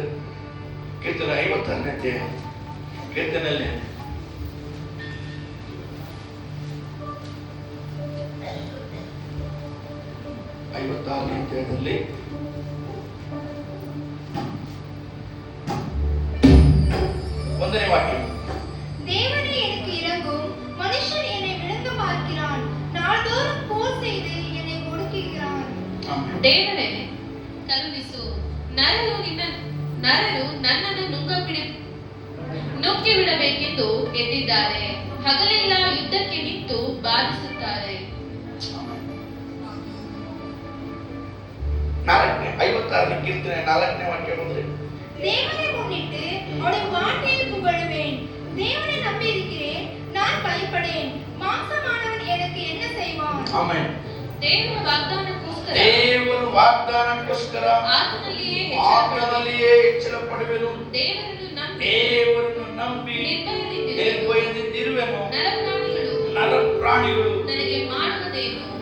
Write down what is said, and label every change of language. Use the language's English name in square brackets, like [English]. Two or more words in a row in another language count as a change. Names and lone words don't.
[Kannada] ಕೀರ್ತನೆ 56ನೇ ಅಧ್ಯಾಯ, ಕೀರ್ತನೆಯಲ್ಲಿ 56ನೇ ಅಧ್ಯಾಯದಲ್ಲಿ 1ನೇ ವಾಕ್ಯ. [Tamil] தேவனே எனக்கு இரங்கும், மனுஷன் என்னை விழுங்க பார்க்கிறான், நாள்தோறும் போர் செய்து என்னை ஒடுக்குகிறான். [Kannada] ದೇವರೇ ಕರುಣಿಸು, ನರರು ನನ್ನನ್ನು ನುಗ್ಗಿ ಬಿಡಬೇಕೆಂದು ಎದ್ದಿದ್ದಾರೆ, ಹಗಲೆಲ್ಲ ಯುದ್ಧಕ್ಕೆ ನಿಂತು ಬಾಧಿಸುತ್ತಾರೆ. 56ನೇ ಕೀರ್ತನೆ 4ನೇ ವಾಕ್ಯ ಬಂದ್ರೆ, [Tamil] தேவனை முன்னிட்டு அவருடைய வார்த்தையை புகழுவேன். தேவனை நம்பி இருக்கிறேன், நான் பயப்படேன். மாம்சமானவன் எனக்கு என்ன செய்வான்? [Kannada] ಆಮೆನ್. ದೇವರ ವಾಗ್ದಾನಕ್ಕೋಸ್ಕರ ಆತನಲ್ಲಿಯೇ ಹೆಚ್ಚಳ ಪಡುವೆನು. ದೇವರನ್ನು ನಂಬಿ ನಿರ್ಭಯದಿಂದಿರುವೆನು. ನರಪ್ರಾಣಿಗಳು ನನಗೆ ಮಾಡುವುದೇನು.